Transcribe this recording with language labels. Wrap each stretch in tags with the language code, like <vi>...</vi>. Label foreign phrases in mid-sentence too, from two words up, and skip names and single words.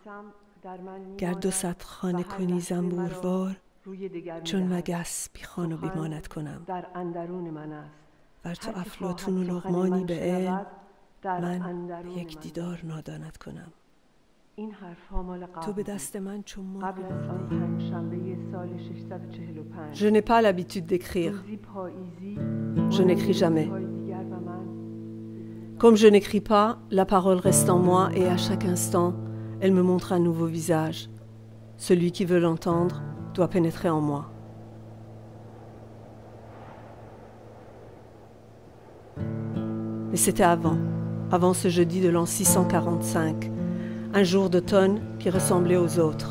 <fa>گر 200 خانه کنی زنبوروار، چون مگس بی خان و بیمانت کنم. ور تو افلاطون و لقمانی به علم، من یک دیدار نادانت کنم. این حرف‌ها مال قبل تو به دست من چون مرغی قبل از آن مرده‌ای. پنجشنبه سال 645</fa> <fr>Je n'ai pas l'habitude d'écrire.</fr> <fa>روزی پاییزی</fa> <fr>Je n'écris jamais.</fr> <fa>روزهای دیگر و من</fa> <fr>Comme je n'écris pas, la parole reste en moi et à chaque instant, elle me montre un nouveau visage. Celui qui veut l'entendre doit pénétrer en moi. Mais c'était avant ce jeudi de l'an 645, un jour d'automne qui ressemblait aux autres.</fr>